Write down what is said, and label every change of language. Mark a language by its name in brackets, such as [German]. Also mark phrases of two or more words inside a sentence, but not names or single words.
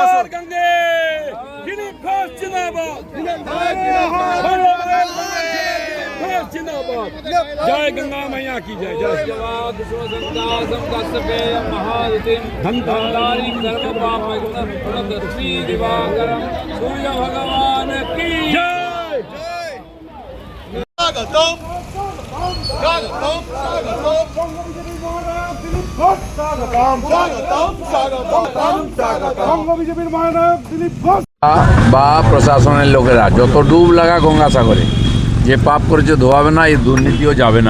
[Hindi] जय गंगा मैया की जय जय धनधारी धर्म पाप दिवाकरम सूर्य भगवान की जय। [Bangla] বা প্রশাসনের লোকেরা যত ডুব লাগা গঙ্গাসাগরে, যে পাপ করেছে ধোয়াবে না, এই দুর্নীতিও যাবে না।